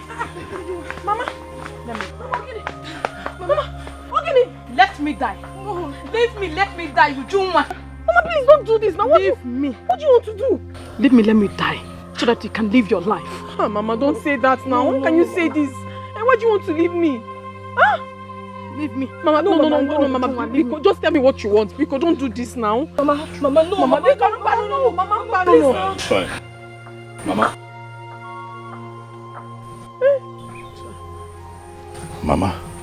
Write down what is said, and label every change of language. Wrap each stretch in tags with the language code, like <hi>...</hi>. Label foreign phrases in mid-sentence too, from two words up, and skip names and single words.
<en>Mama. Let me die. Leave me, let me die, Ujunwa. Mama, please don't do this now. Leave me. What do you want to do? Leave me, let me die, so that you can live your life. Oh, Mama, don't say that now. How can you say this? And why do you want to leave me? Huh? Leave me. Mama, no, Mama. Biko, just tell me what you want. Biko, don't do this now. Mama, no. Mama, no. It's fine. Mama. Mama.</en>